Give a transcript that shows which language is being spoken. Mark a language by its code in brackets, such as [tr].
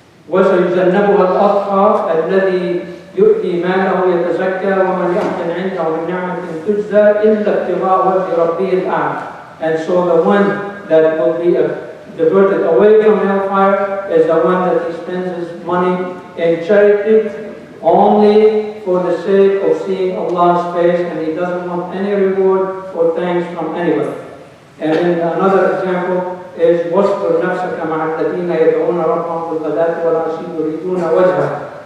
[ar] وسيجنبها الأتقى الذي يؤتي ماله يتزكى ومن يحسن عنده من نعمة تجزى إلا ابتغاء وجه ربه الأعلى. [en] And so the one that will be diverted away from hellfire is the one that he spends his money in charity only for the sake of seeing Allah's face, and he doesn't want any reward or thanks from anybody. And then another example is [ar] واصبر نفسك مع الذين يدعون ربهم بالغداة والعشي يريدون وجهه.